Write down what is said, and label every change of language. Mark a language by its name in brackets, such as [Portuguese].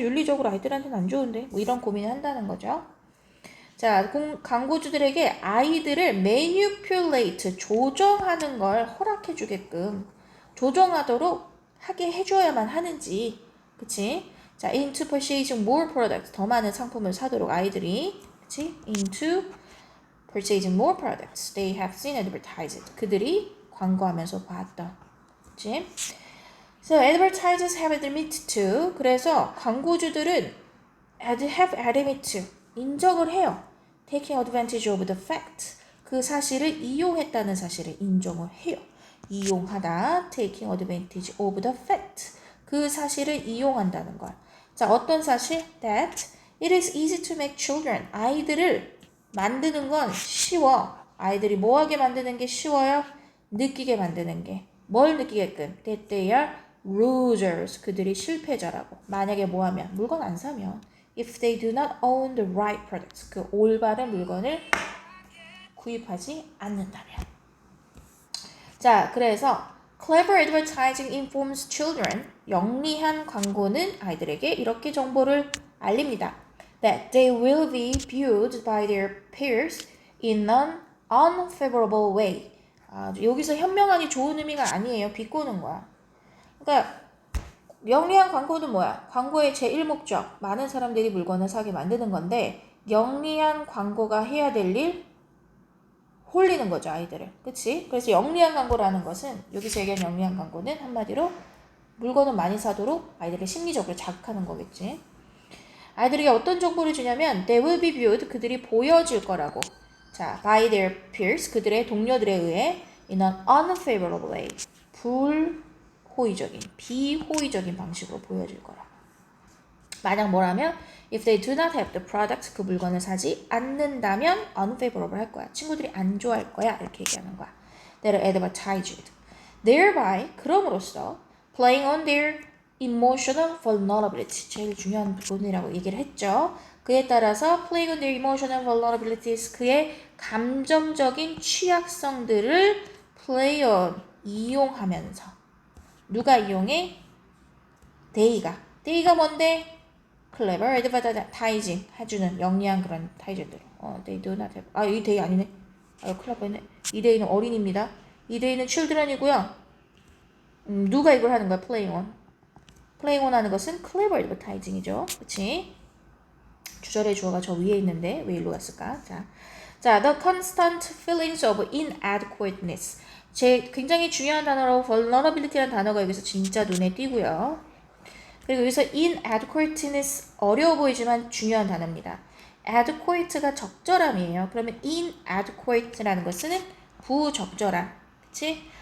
[Korean] 윤리적으로 아이들한테는 안 좋은데. 뭐 이런 고민을 한다는 거죠. 자, 광고주들에게 아이들을 manipulate, 조정하는 걸 허락해 주게끔 조정하도록 하게 해줘야만 하는지. 그치? 자, [English] into purchasing more products, [Korean] 더 많은 상품을 사도록 아이들이, 그치? [English] into purchasing more products they have seen advertised, [Korean] 그들이 광고하면서 봤던. [English] 그치? So advertisers have admitted to, [Korean] 그래서 광고주들은 [English] have admitted to, [Korean] 인정을 해요. [English] taking advantage of the fact, [Korean] 그 사실을 이용했다는 사실을 인정을 해요. 이용하다, [English] taking advantage of the fact, [Korean] 그 사실을 이용한다는 걸. 자, 어떤 사실? [English] that it is easy to make children, [Korean] 아이들을 만드는 건 쉬워. 아이들이 뭐하게 만드는 게 쉬워요? 느끼게 만드는 게. 뭘 느끼게끔? [English] that they are losers, [Korean] 그들이 실패자라고. 만약에 뭐하면? 물건 안 사면. [English] if they do not own the right products, [Korean] 그 올바른 물건을 구입하지 않는다면. 자, 그래서 [English] clever advertising informs children, [Korean] 영리한 광고는 아이들에게 이렇게 정보를 알립니다. [English] that they will be viewed by their peers in an unfavorable way. [Korean] 여기서 현명하니 좋은 의미가 아니에요. 비꼬는 거야. 그러니까 영리한 광고는 뭐야? 광고의 제1목적, 많은 사람들이 물건을 사게 만드는 건데 영리한 광고가 해야 될 일, 홀리는 거죠, 아이들을. 그치? 그래서 영리한 광고라는 것은, 여기서 얘기한 영리한 광고는 한마디로 물건을 많이 사도록 아이들을 심리적으로 자극하는 거겠지. 아이들에게 어떤 정보를 주냐면 [English] they will be viewed, [Korean] 그들이 보여질 거라고. 자, [English] by their peers, [Korean] 그들의 동료들에 의해 [English] in an unfavorable way, [Korean] 불호의적인, 비호의적인 방식으로 보여질 거라고. 만약 뭐라면 [English] if they do not have the product, [Korean] 그 물건을 사지 않는다면 unfavorable 할 거야. 친구들이 안 좋아할 거야. 이렇게 얘기하는 거야. [English] That are advertised. Thereby, [Korean] 그럼으로써 [English] playing on their emotional vulnerability. [Korean] 제일 중요한 부분이라고 얘기를 했죠. 그에 따라서 [English] playing on their emotional vulnerabilities. [Korean] 그의 감정적인 취약성들을 play on, 이용하면서. 누가 이용해? They가 뭔데? clever advertising 해주는 영리한 그런 타이즈들. [English] they do not have. [Korean] 이 they 아니네. 큰일 날 뻔했네. 이 they는 어린입니다. 이 they는 children이고요. 누가 이걸 하는 거야? playing on. playing on 하는 것은 clever advertising이죠. 그치? 주절의 주어가 저 위에 있는데 왜 일로 갔을까? [English] 자, the constant feelings of inadequateness. [Korean] 굉장히 중요한 단어로 vulnerability라는 단어가 여기서 진짜 눈에 띄고요. 그리고 여기서 inadequateness 어려워 보이지만 중요한 단어입니다. adequate가 적절함이에요. 그러면 inadequate라는 것은 부적절함. 그치?